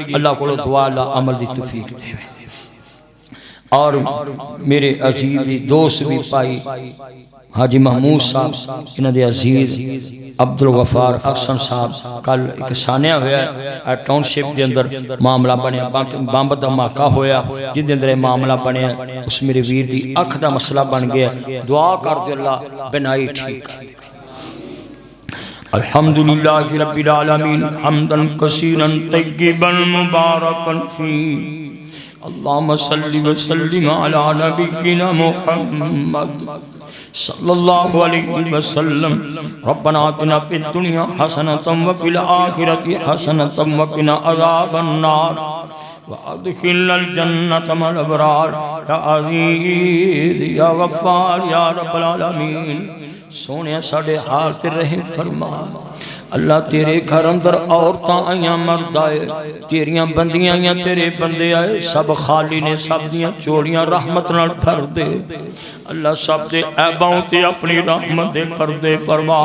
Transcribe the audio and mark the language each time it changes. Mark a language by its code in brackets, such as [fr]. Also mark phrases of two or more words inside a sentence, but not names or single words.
[pa] اللہ کولوں دعا اللہ عمل دی توفیق دیوے۔ اور میرے عزیز دوست بھی پائی حاجی محمود صاحب، انہاں دے عزیز عبدالغفار احسن صاحب، کل ایک سانحہ ہویا ٹاؤنشپ کے اندر معاملہ بنیا، بم دھماکہ ہویا جندے اندر معاملہ بنیا، اس میرے ویر دی اکھ دا مسئلہ بن گیا. دعا کر دے اللہ بینائی ٹھیک کر دے. [ar] الحمد لله رب العالمين حمدا كثيرا طيبا مباركا في اللهم صل وسلم على نبينا محمد صلى الله عليه وسلم. ربنا آتنا في الدنيا حسنة وفي الآخرة حسنة وقنا عذاب النار وأدخلنا الجنة مع الأبرار يا عزيز يا غفار يا رب العالمين. [pa] سوہنے ساڈے حال تے رحم فرما۔ اللہ تیرے گھر اندر عورتاں آئیاں مرد آئے، تیریاں بندیاں آئیاں تیرے بندے آئے، سب خالی نے، سب دیاں جھولیاں رحمت نال بھر دے. اللہ سب دے عیباں تے اپنی رحمت دے پردے فرما.